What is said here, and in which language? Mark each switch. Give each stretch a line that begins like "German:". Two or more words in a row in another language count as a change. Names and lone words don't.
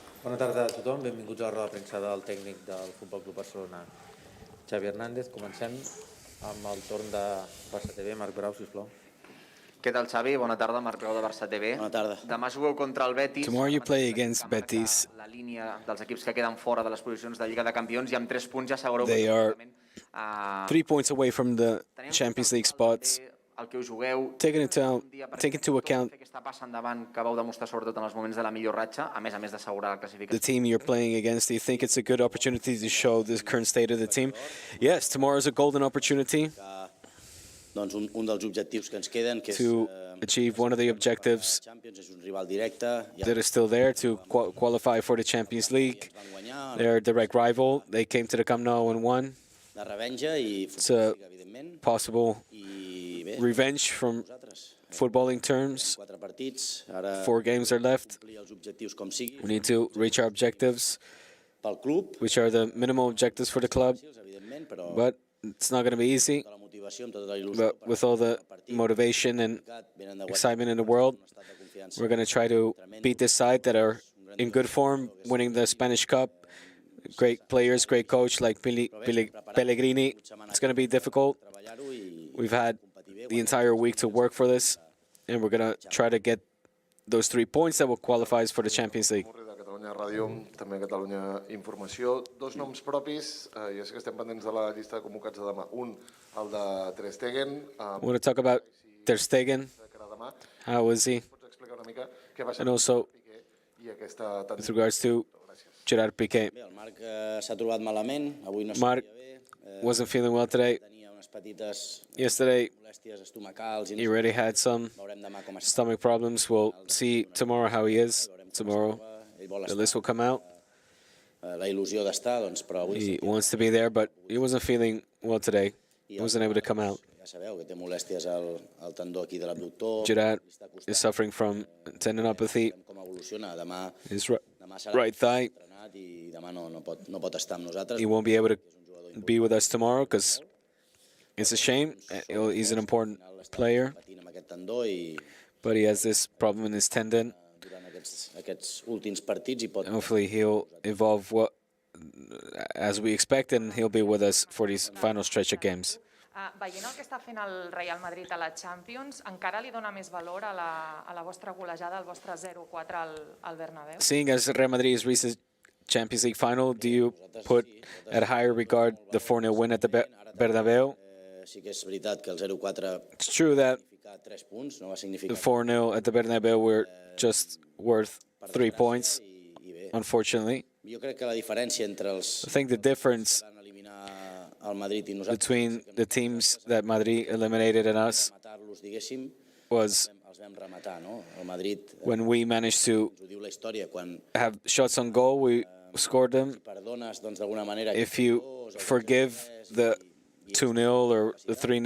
Catalan: Bona tarda a tothom, benvinguts a la roda de premsa del tècnic del Futbol Club Barcelona, Xavi Hernández. Comencem amb el torn de Barça TV. Marc Grau, sisplau. Què tal, Xavi? Bona tarda, Marc Grau de Barça TV. Bona tarda. Demà jugueu contra el Betis.
English: Tomorrow you play against Betis.
Catalan: La línia dels equips que queden fora de les posicions de Lliga de Campions i amb 3 punts ja assegureu...
English: They are 3 points away from the Champions League spots.
Catalan: El que us jugueu...
English: Take into account
Catalan: que està passant davant, que vau demostrar sobretot en els moments de la millor ratxa, a més d'assegurar la classificació.
English: the team you're playing against. Do you think it's a good opportunity to show the current state of the team? Yes, tomorrow is a golden opportunity
Catalan: Doncs un dels objectius que ens queden, que és
English: to achieve one of the objectives
Catalan: Champions, és un rival directe.
English: that is still there to qualify for the Champions League. They're a direct rival. They came to the Camp Nou and won.
Catalan: De revenja i
English: So,
Catalan: evidentment.
English: possible
Catalan: I bé,
English: revenge from footballing terms.
Catalan: 4 partits, ara
English: 4 games are left.
Catalan: complir els objectius com sigui
English: We need to reach our objectives,
Catalan: pel club,
English: which are the minimal objectives for the club.
Catalan: evidentment, però
English: But it's not going to be easy.
Catalan: tota la motivació, amb tota la il·lusió.
English: But with all the motivation and excitement in the world, we're going to try to beat this side that are in good form, winning the Spanish Cup. Great players, great coach like Pellegrini. It's going to be difficult. We've had the entire week to work for this, and we're going to try to get those 3 points that will qualify us for the Champions League.
Catalan: De Catalunya Ràdio, també Catalunya Informació. 2 noms propis, ja sé que estem pendents de la llista de convocats de demà. Un, el de Ter Stegen.
English: I want to talk about Ter Stegen. How is he?
Catalan: Pots explicar una mica què va ser
English: And also
Catalan: Piqué i aquesta
English: with regards to Gerard Piqué.
Catalan: Bé, el Marc s'ha trobat malament, avui no
English: Marc wasn't feeling well today.
Catalan: tenia unes petites
English: Yesterday,
Catalan: molèsties estomacals i
English: he already had some
Catalan: veurem demà com està.
English: stomach problems. We'll see tomorrow how he is. Tomorrow,
Catalan: Ell vol
English: the
Catalan: estar,
English: list will come out.
Catalan: la il·lusió d'estar, doncs, però avui
English: He wants to be there, but he wasn't feeling well today. He wasn't able to come out.
Catalan: ja sabeu que té molèsties al tendó aquí de l'abductor.
English: Gerard is suffering from tendinopathy.
Catalan: Com evoluciona, demà
English: His
Catalan: serà
English: right thigh.
Catalan: entrenat i demà no pot estar amb nosaltres.
English: He won't be able to be with us tomorrow because it's a shame. He's an important player,
Catalan: Patint amb aquest tendó i
English: but he has this problem in his tendon.
Catalan: durant aquests últims partits i pot
English: Hopefully, he'll evolve as we expect, and he'll be with us for these final stretch of games.
Catalan: Veient el que està fent el Real Madrid a la Champions, encara li dona més valor a la vostra golejada, al vostre 0-4 al Bernabéu?
English: Seeing as Real Madrid has reached the Champions League final, do you put at higher regard the 4-0 win at the Bernabéu?
Catalan: sí que és veritat que el 0-4
English: It's true that
Catalan: significa 3 punts, no va
English: the
Catalan: significar
English: 4-0 at the Bernabéu were just worth 3 points,
Catalan: i bé,
English: unfortunately.
Catalan: jo crec que la diferència entre els
English: I think the difference
Catalan: que van eliminar el Madrid i nosaltres
English: between the teams that Madrid eliminated and us
Catalan: matar-los, diguéssim,
English: was
Catalan: els vam rematar, no? El Madrid,
English: when we managed to
Catalan: ens ho diu la història, quan
English: have shots on goal, we scored them.
Catalan: perdones, doncs, d'alguna manera...
English: If you forgive the 2-0 or the 3-0,